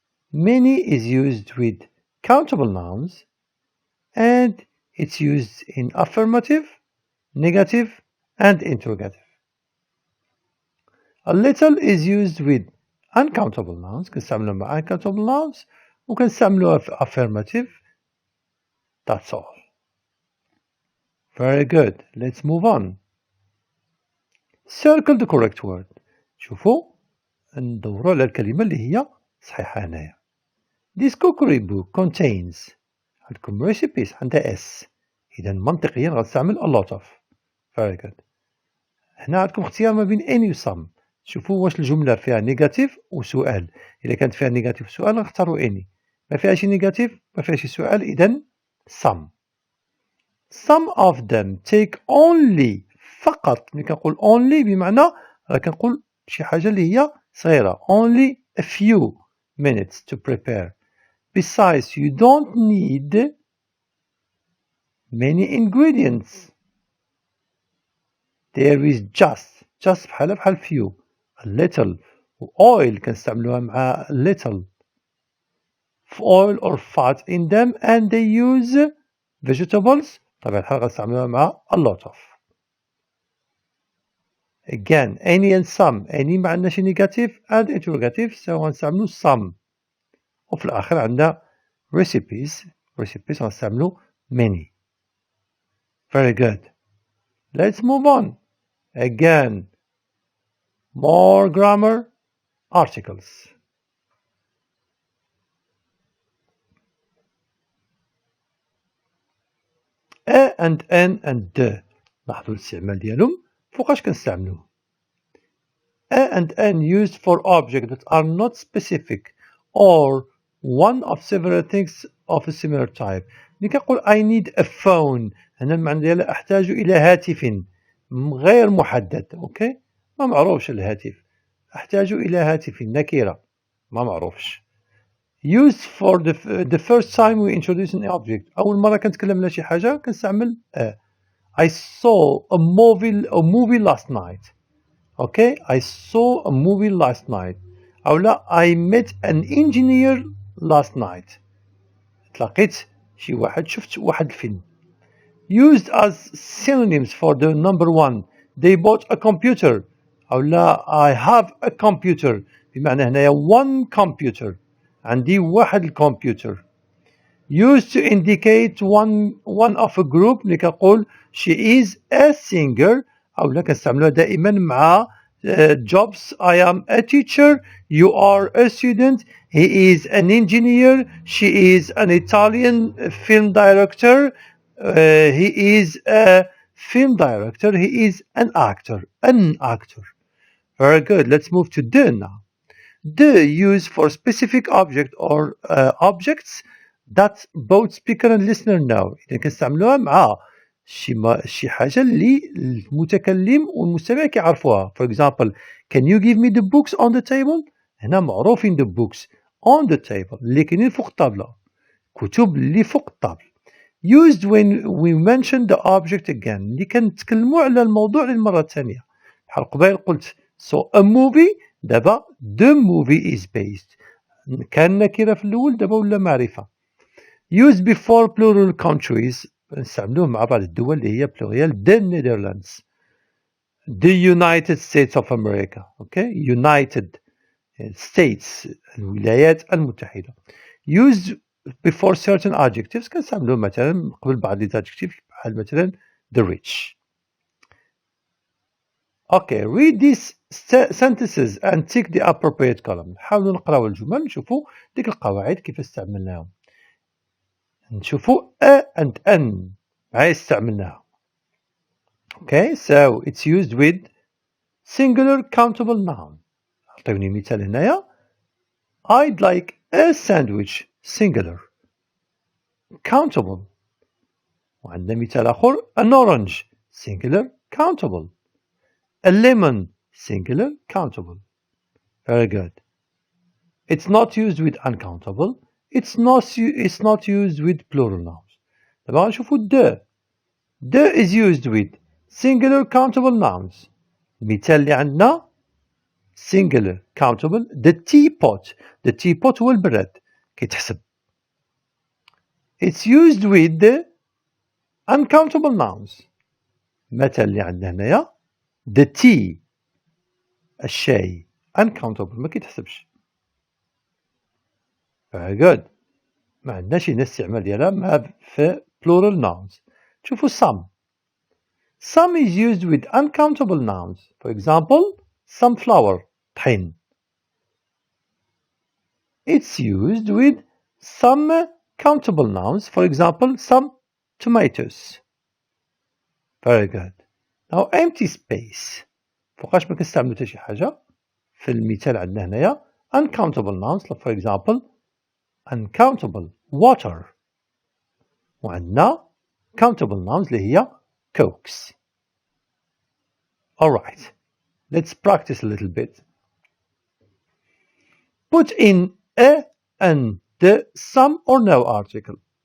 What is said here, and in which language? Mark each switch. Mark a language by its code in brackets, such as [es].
[en] Many is used with countable nouns, and it's used in affirmative, negative, and interrogative. A little is used with uncountable nouns. [ar] كنستعملوها مع [en] uncountable nouns [ar] وكنستعملوها في affirmative. [en] That's all. Very good. Let's move on. Circle the correct word. [ar] شوفوا ندوروا على الكلمة اللي هي صحيحة هنايا. [en] This cookery book contains. [ar] عندكم [en] recipes [ar] عندها [en] S. [ar] إذا منطقيا غنستعمل a lot of. [en] Very good. [ar] هنا عندكم اختيار ما بين [en] any و some. [ar] شوفوا واش الجملة فيها نيجاتيف وسؤال. إذا كانت فيها نيجاتيف وسؤال نختاروا any. ما فيهاش نيجاتيف ما فيهاش سؤال إذا some. [en] Some of them take only فقط. [ar] ملي كنقول only بمعنى كنقول شي حاجة اللي هي صغيرة. [en] Only a few minutes to prepare. Besides, you don't need many ingredients. There is just بحال few. A little. Oil [ar] كنستعملوها مع [en] little. Oil or fat in them, and they use vegetables. [ar] طبعا الحال غنستعملوها مع a lot of. [en] Again, any and some. Any [ar] ما عندناش [en] negative and interrogative, so [ar] غنستعملو [en] some. [ar] وفي الآخر عندنا recipes غنستعملو many. [en] Very good. Let's move on. Again, more grammar, articles. A and N and D. [ar] لاحظوا الاستعمال ديالهم فوقاش كنستعملوه. [en] A and N used for objects that are not specific or one of several things of a similar type. [ar] ملي كنقول [en] I need a phone [ar] هنا المعنى ديالها أحتاج إلى هاتف غير محدد. أوكي ما معروفش الهاتف. أحتاج إلى هاتف نكرة ما معروفش. [en] Used for the first time we introduce an object. [ar] أول مرة كنتكلم على شي حاجة كنستعمل [en] I saw a movie last night. Okay, I saw a movie last night. [ar] أو لا [en] I met an engineer last night. [ar] تلاقيت شي واحد شفت واحد الفيلم. [en] Used as synonyms for the number one. They bought a computer. [ar] أو لا [en] I have a computer. [ar] بمعنى هنايا [en] one computer. [ar] عندي واحد الكمبيوتر. [en] Used to indicate one of a group. [ar] ملي كنقول [en] she is a singer. [ar] أو لا كنستعملوها دائما مع jobs. [en] I am a teacher. You are a student. He is an engineer. She is an Italian film director. He is a film director. He is an actor. An actor. Very good. Let's move to the now. The used for specific object or objects that both speaker and listener know. [ar] إذا كنستعملوها مع شي حاجة اللي المتكلم والمستمع كيعرفوها. [en] For example, can you give me the books on the table? [ar] هنا معروفين [en] the books on the table [ar] اللي كاينين فوق الطابلة. كتب اللي فوق الطابل. [en] Used when we mention the object again. [ar] اللي كنتكلموا على الموضوع للمرة الثانية. بحال قبيل قلت [en] so a movie. [ar] دابا [en] the movie is based. [ar] كان نكرة في الأول دابا ولا معرفة. [en] Used before plural countries. [ar] نستعملوه مع بعض الدول اللي هي plural. [en] The Netherlands. The United States of America. Okay? United States. [ar] الولايات المتحدة. [en] Used before certain adjectives. [ar] كنستعملوه مثلا قبل بعض الادجectives بحال مثلا [en] the rich. Okay, read these sentences and tick the appropriate column. [ar] نحاولوا نقراو الجمل نشوفوا ديك القواعد كيف استعملناهم. نشوفوا [en] a and n [ar] معايا استعملناها. [en] Okay, so it's used with singular countable noun. [ar] عطيوني مثال هنايا. [en] I'd like a sandwich singular countable. [ar] وعندنا مثال آخر [en] an orange singular countable. A lemon singular countable. Very good. It's not used with uncountable. It's not used with plural nouns. [ar] دابا غنشوفو [en] the is used with singular countable nouns. [ar] المثال اللي عندنا [en] singular countable the teapot [ar] هو البراد كيتحسب. [en] It's used with the uncountable nouns. [ar] المثل اللي عندنا هنايا [en] the tea [ar] الشاي uncountable ما كيتحسبش. [en] Very good. [ar] ما عندناش هنا استعمال ديالها في plural nouns. [en] شوفوا some is used with uncountable nouns. For example sunflower طحين. It's used with some countable nouns. For example some tomatoes. Very good. Now empty space. [ar] فوقاش ما كنستعملو حتى شي حاجة. في المثال عندنا هنايا [en] uncountable nouns. For example uncountable water. [ar] وعندنا [en] countable nouns [ar] اللي هي cokes. [en] Alright, let's practice a little bit. Put in a and the some or no article.